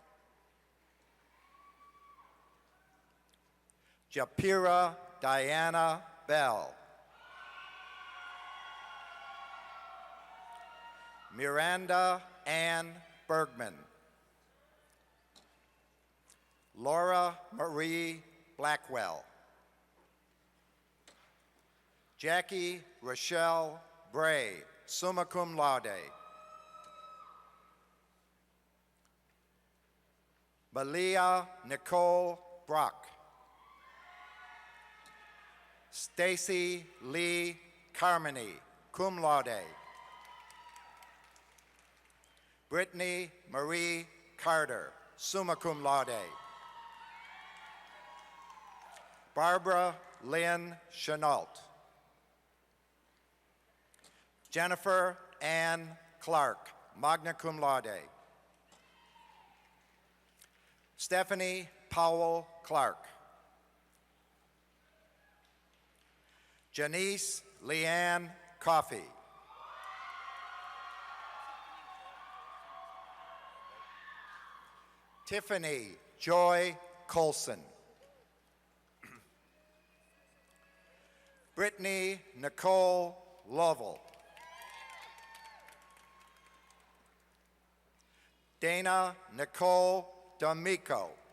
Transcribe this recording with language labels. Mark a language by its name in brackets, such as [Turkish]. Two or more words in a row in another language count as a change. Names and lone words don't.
[English] Japira Diana Bell, Miranda Ann Bergman, Laura Marie Blackwell, Jackie Rochelle Bray, [Latin] summa cum laude, [English] Malia Nicole Brock, Stacy Lee Carmody, [Latin] cum laude, [English] Brittany Marie Carter, [Latin] summa cum laude, [English] Barbara Lynn Chenault, Jennifer Ann Clark, [Latin] magna cum laude, [English] Stephanie Powell Clark, Janice Leanne Coffey, Tiffany Joy Colson, Brittany Nicole Lovell, Dana Nicole D'Amico,